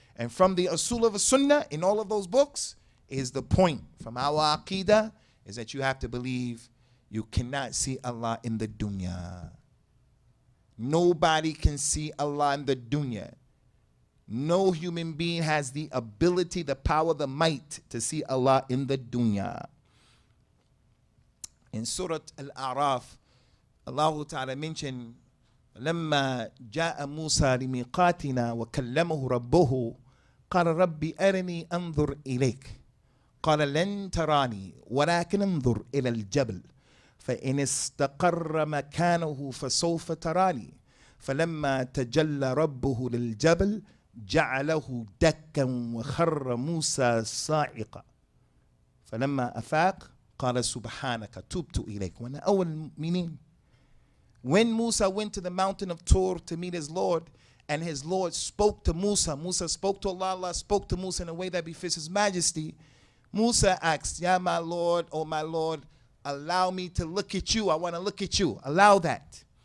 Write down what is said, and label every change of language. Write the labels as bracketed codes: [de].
[en] And from the Usul of the Sunnah, in all of those books, is the point from our Aqidah, is that you have to believe you cannot see Allah in the dunya. Nobody can see Allah in the dunya. No human being has the ability, the power, the might to see Allah in the dunya. In Surah Al-A'raf, Allah Ta'ala mentioned, [ar] لما جاء موسى لميقاتنا وكلمه ربه قال ربي أرني أنظر إليك قال لن تراني ولكن انظر إلى الجبل فإن استقر مكانه فسوف تراني فلما تجلى ربه للجبل جعله دكا وخر موسى صاعقا فلما أفاق قال سبحانك تبت إليك. [en] When أول meaning, when Musa went to the mountain of Tur to meet his Lord, and his Lord spoke to Musa, Musa spoke to Allah, Allah spoke to Musa in a way that befits his majesty. Musa asked, Ya my Lord, oh my Lord, allow me to look at you. I want to look at you. Allow that.